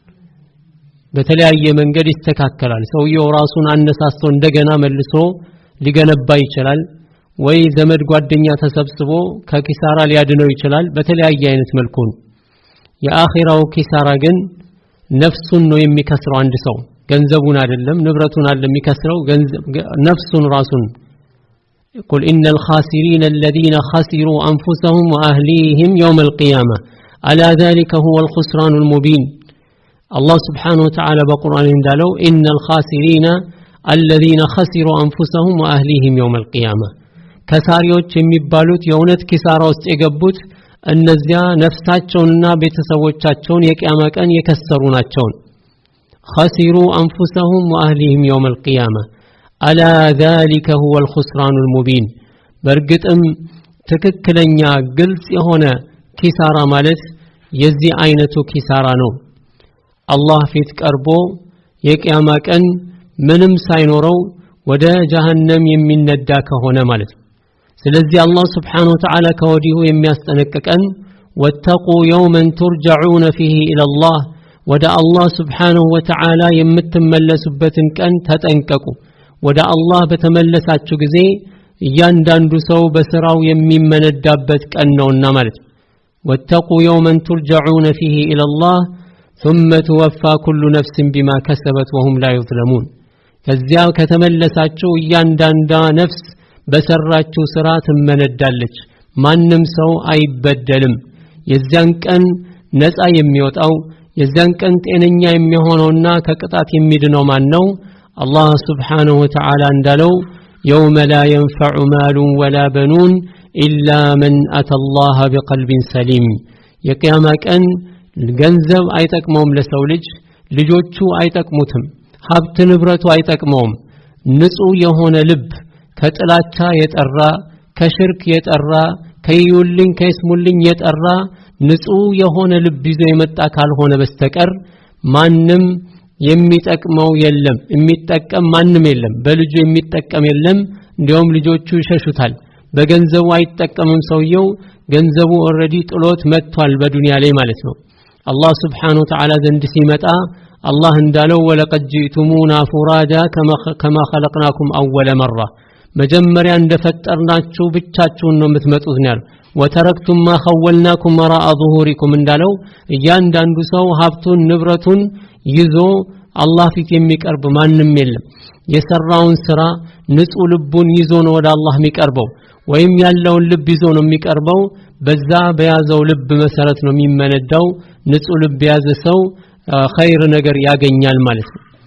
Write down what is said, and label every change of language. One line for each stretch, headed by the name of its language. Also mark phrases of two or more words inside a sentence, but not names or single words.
Amharic: ሰውየው ራሱን አነሳስቶ እንደገና መልሶ ሊገነባ ይችላል። ወይ ዘመድ ጓደኛ ተሰብስቦ ከኪሳራ ሊያድነው ይችላል። በተለያየ አይነት መልኩ የአኺራው ኪሳራ ግን ነፍሱን ነው የሚከስረው። አንድ ሰው ገንዘቡን አይደለም ንብረቱን አይደለም የሚከስረው ነፍሱን
Arabic: ራሱን يقول إن الخاسرين الذين خسروا أنفسهم وأهليهم يوم القيامة على ذلك هو الخسران المبين الله سبحانه وتعالى بقرآن እንዳለው إن الخاسرين الذين خسروا أنفسهم وأهليهم يوم القيامة
Amharic: ከሳሪዎች የሚባሉት የእውነት ኪሳራ ውስጥ የገቡት እነዚያ ነፍሳቸውንና ቤተሰቦቻቸውን የቂያማ ቀን የከሰሩ ናቸው።
Arabic: خسروا أنفسهم وأهليهم يوم القيامة ألا ذلك هو الخسران المبين
Amharic: በርግጥም ትክክለኛ ግልጽ የሆነ ኪሳራ ማለት የዚህ አይነቱ ኪሳራ ነው። አላህ ፊት ቀርቦ የቂያማ ቀን ምንም ሳይኖረው ወደ ጀሃነም የሚነዳ ከሆነ ማለት ነው። ስለዚህ አላህ
Arabic: سبحانه وتعالى
Amharic: ከወዲሁ የሚያስጠነቅቀን
Arabic: واتقوا يوما ترجعون فيه إلى الله
Amharic: ወደ አላህ
Arabic: سبحانه وتعالى
Amharic: የምትመለሱበትን ቀን ተጠንቀቁ። ወደ አላህ በተመለሳችሁ ጊዜ እያንዳንዱ ሰው በስራው የሚመነዳበት ቀን ነውና ማለት ነው።
Arabic: واتقوا يوما ترجعون فيه إلى الله ثم توفى كل نفس بما كسبت وهم لا يظلمون
Amharic: ከዚያ ከተመለሳችሁ እያንዳንዷ ነፍስ በሰራችው ስራ ትመነዳለች፣ ማንም ሰው አይበደልም። የዚያን ቀን ነፃ የሚወጣው የዚያን ቀን ጤነኛ የሚሆነውና ከቅጣት የሚድነው ማን ነው? አላህ
Arabic: سبحانه وتعالى
Amharic: እንዳለው
Arabic: يوم لا ينفع مال ولا بنون إلا من أتى الله بقلب سليم
Amharic: የቂያማ ቀን ገንዘብ አይጠቅመውም ለሰው ልጆቹ አይጠቅሙትም፣ ሀብት ንብረቱ አይጠቅመውም። ንጹህ የሆነ ልብ ከጥላቻ የጠራ ከሽርክ የጠራ ከይውልኝ ከይስሙልኝ የጠራ ንጹህ የሆነ ልብ ይዞ የመጣ ካልሆነ በስተቀር ማንም የሚጠቅመው የለም፣ የሚጠቀም ማንም የለም። በልጁ የሚጠቀም የለም። እንዲያውም ልጆቹ ይሸሹታል። በገንዘቡ አይጠቀምም። ሰውየው ገንዘቡ ኦሬዲ ጥሎት መጥቷል በዱንያ ላይ ማለት ነው። አላህ
Arabic: سبحانه وتعالى
Amharic: ዘንድ ሲመጣ አላህ እንዳለው
Arabic: ولقد جئتمونا فرادى كما خلقناكم اول مره
Amharic: መጀመሪያ እንደፈጠርናችሁ ብቻችሁን ነው የምትመጡት ነው ያለው
Arabic: وتركتم ما خولناكم وراء ظهوركم
Amharic: እንዳለው እያንዳንዱ ሰው ሀብቱን ንብረቱን ይዞ አላህ ፊት የሚቀርብ ማንም የለም የሰራውን ስራ ንጹህ ልቡን ይዞ ነው ወደ አላህ የሚቀርበው ወይም ያለውን ልብ ይዞ ነው የሚቀርበው በዛ በያዘው ልብ መሰረት ነው የሚመነዳው ንጹህ ልብ ያዘ ሰው ኸይር ነገር ያገኛል ማለት ነው